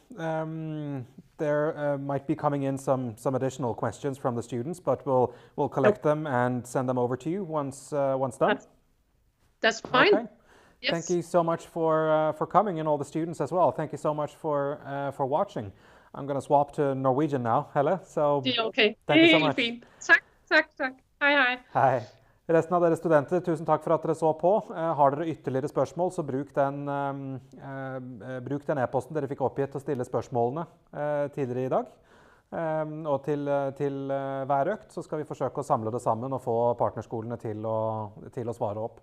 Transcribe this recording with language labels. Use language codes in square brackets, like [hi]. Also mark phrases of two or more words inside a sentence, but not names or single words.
[en] There might be coming in some additional questions from the students, but we'll collect them and send them over to you once done. That's fine. Okay. Yes. Thank you so much for coming, and all the students as well. Thank you so much for watching. I'm going to swap to Norwegian now, Helle. So okay. Thank you so much. [no] Fint. Takk. Hei. Hei. Resten av dere studenter, tusen takk for at dere så på. Har dere ytterligere spørsmål, så bruk den e-posten dere fikk oppgitt til å stille spørsmålene tidligere i dag. Og til hver økt så skal vi forsøke å samle det sammen og få partnerskolene til å svare opp.